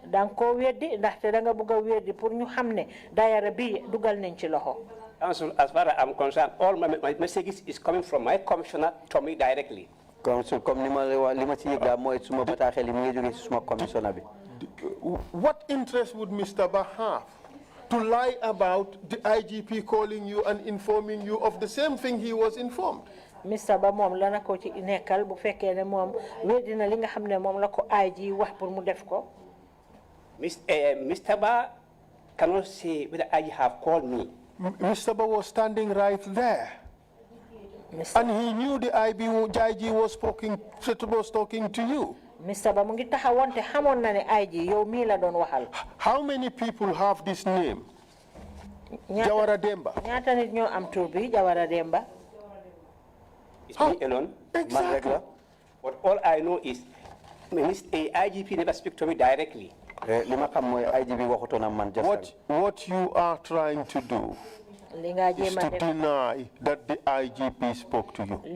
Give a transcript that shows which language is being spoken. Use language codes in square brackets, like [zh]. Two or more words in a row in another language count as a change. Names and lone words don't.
[en] Council, as far as I'm concerned, all my messages is coming from my commissioner to me directly. Council, what interest would Mr. Bah have to lie about the IGP calling you and informing you of the same thing he was informed? Mr. [wo] Ba mom lana ko ci nekkal bu fekkee ne mom wedina li nga xamne mom la ko IG wax pour mu def ko. [en] Mr. Ba cannot say whether IG have called me. Mr. Ba was standing right there. And he knew the IG was talking to you. Mr. [wo] Ba mu ngi taxawon te xamone na ne IG yow mi la doon waxal. [en] How many people have this name? Jawara Demba. [wo] Ñaata nit ñoo am tur bi Jawara Demba? [en] It's me alone. Exactly. But all I know is IGP never speak to me directly. What you are trying to do is to deny that the IGP spoke to you.